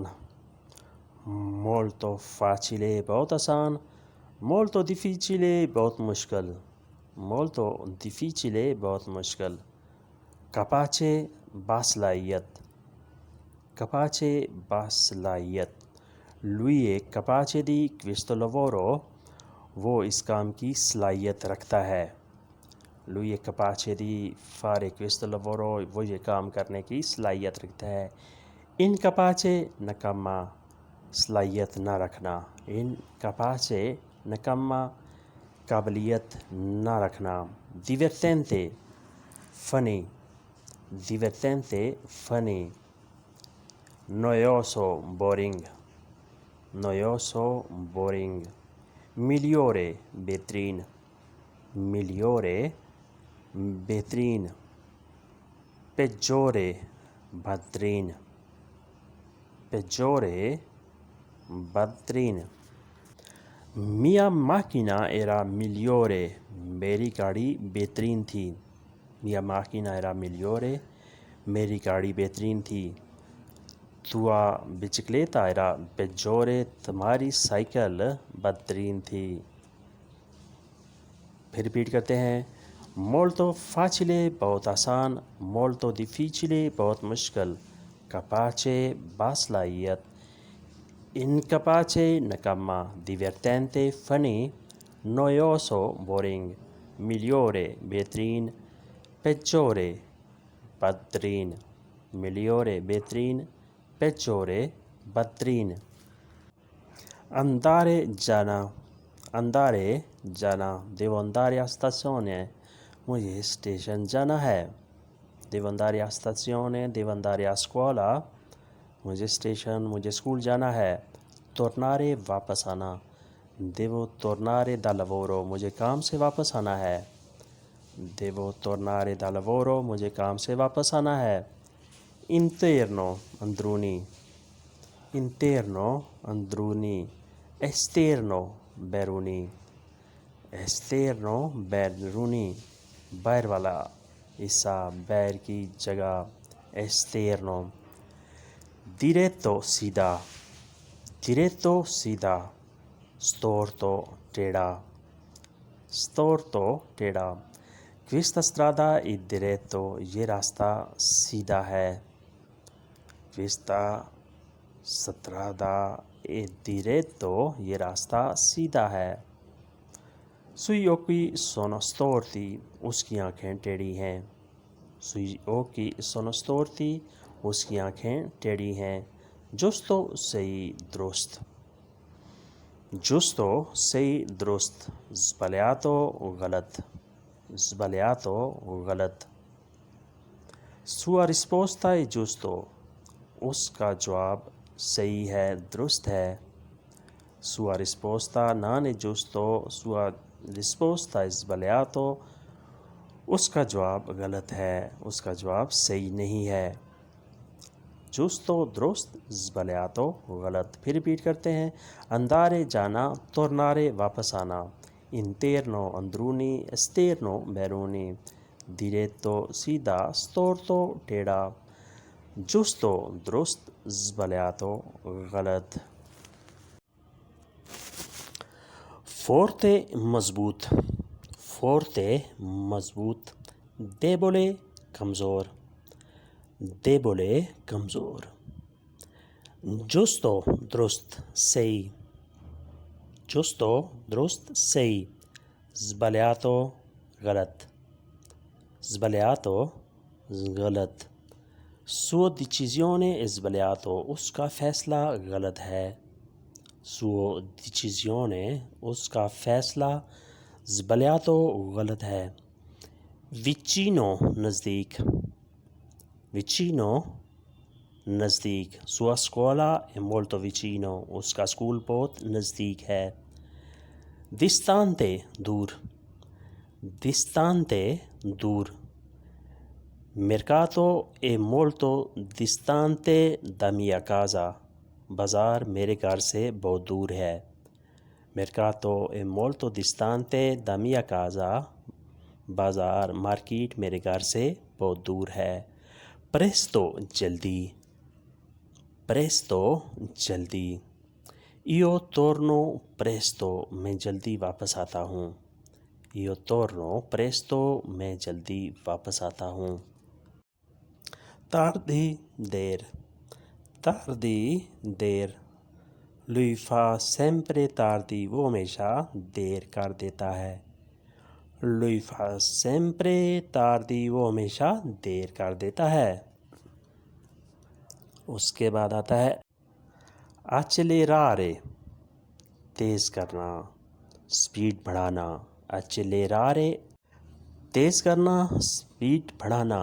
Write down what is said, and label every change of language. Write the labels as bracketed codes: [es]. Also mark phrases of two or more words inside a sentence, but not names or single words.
[it] molto facile, [ur] بہت آسان. [it] molto difficile, [ur] بہت مشکل. [it] molto difficile, [ur] بہت مشکل. capace باصلاحیت، capace باصلاحیت. [it] lui è capace di questo lavoro, [ur] وہ اس کام کی صلاحیت رکھتا ہے. [it] lui è capace di fare questo lavoro, [ur] وہ یہ کام کرنے کی صلاحیت رکھتا ہے. incapace نکما، صلاحیت نہ رکھنا. incapace نکما، قابلیت نہ رکھنا. [it] divertente funny, divertente funny। noioso boring, noioso boring। migliore बेहतरीन, migliore बेहतरीन। peggiore बदतरीन, peggiore बदतरीन। mia macchina era migliore, [ur] میری گاڑی بہترین تھی. [it] mia macchina era migliore, [ur] میری گاڑی بہترین تھی. [it] tua bicicletta era peggiore, [ur] تمہاری سائیکل بدترین تھی. پھر ریپیٹ کرتے ہیں. [it] molto facile [ur] بہت آسان, [it] molto difficile [ur] بہت مشکل, [it] capace باصلاحیت, incapace نکما, divertente funny, noioso boring, migliore بہترین, peggiore بدترین, migliore بہترین, peggiore بدترین. andare جانا, andare جانا, devo andare a stazione, [ur] مجھے اسٹیشن جانا ہے. [it] devo andare a stazione, devo andare a scuola, [ur] مجھے مجھے اسکول جانا ہے. tornare واپس آنا, [it] devo tornare da lavoro, [ur] مجھے کام سے واپس آنا ہے. [it] devo tornare da lavoro, [ur] مجھے کام سے واپس آنا ہے. interno اندرونی, interno اندرونی, esterno بیرونی, esterno بیرونی, باہر والا حصہ, باہر کی جگہ, [it] esterno. diretto سیدھا, diretto سیدھا, storto ٹیڑھا, storto ٹیڑھا. questa strada è diretto, [ur] یہ راستہ سیدھا ہے. [it] questa strada è diretto, [ur] یہ راستہ سیدھا ہے. [it] sui occhi sono storti, [ur] اس کی آنکھیں ٹیڑھی ہیں. [it] sui occhi sono storti, [ur] اس کی آنکھیں ٹیڑھی ہیں. giusto صحیح درست, giusto صحیح درست, [it] sbagliato غلط, sbagliato غلط. sua risposta è giusto, [ur] اس کا جواب صحیح ہے, درست ہے. [it] sua risposta non è giusto, sua risposta è sbagliato, [ur] اس کا جواب غلط ہے, اس کا جواب صحیح نہیں ہے. [it] giusto درست, sbagliato غلط. [ur] پھر ریپیٹ کرتے ہیں. andare جانا, tornare واپس آنا, [it] interno اندرونی, esterno بیرونی, diretto سیدھا, storto ٹیڑھا, giusto درست, sbagliato غلط. forte مضبوط, forte مضبوط, debole کمزور, debole کمزور. [ur] giusto درست صحیح, giusto درست صحیح, [it] sbagliato غلط, sbagliato غلط. suo decisione è sbagliato, [ur] اس کا فیصلہ غلط ہے. [it] suo decisione, [ur] اس کا فیصلہ, sbagliato غلط ہے. [it] vicino نزدیک, vicino نزدیک, sua scuola è molto vicino, [ur] اس کا اسکول بہت نزدیک ہے. [it] distante دور, distante دور. mercato è molto distante da mia casa, [ur] بازار میرے گھر سے بہت دور ہے. [it] mercato è molto distante da mia casa, [ur] بازار مارکیٹ میرے گھر سے بہت دور ہے. [it] presto جلدی, presto جلدی. io torno presto, [ur] میں جلدی واپس آتا ہوں. [it] io torno presto, [ur] میں جلدی واپس آتا ہوں. [it] tardi دیر, tardi دیر. lui fa sempre tardi, [ur] وہ ہمیشہ دیر کر دیتا ہے. [it] lui fa sempre tardi, [ur] وہ ہمیشہ دیر کر دیتا ہے. اس کے بعد آتا ہے accelerare, تیز کرنا, سپیڈ بڑھانا. accelerare تیز کرنا, سپیڈ بڑھانا.